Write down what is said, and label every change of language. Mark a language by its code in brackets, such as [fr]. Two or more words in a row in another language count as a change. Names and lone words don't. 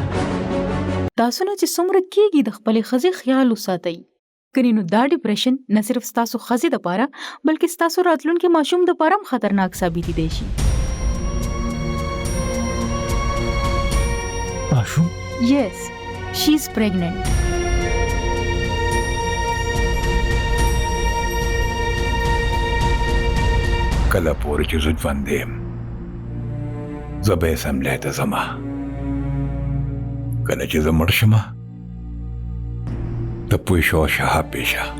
[ps] تاسو نه چې څومره کېږي د خپلې ښځې خیال وساتئ. کني نو دا ډیپریشن نه صرف ستاسو ښځې دپاره بلکې ستاسو راتلونکي ماشوم دپاره هم خطرناک ثابتېدی شي. ماشوم؟ [en] Yes, she's pregnant. [ps] کله پورې چې زه ژوند یم زه به یې سملی ته ځمه. کله چې زه مړ شمه ته پوه شو شهاب پیشه.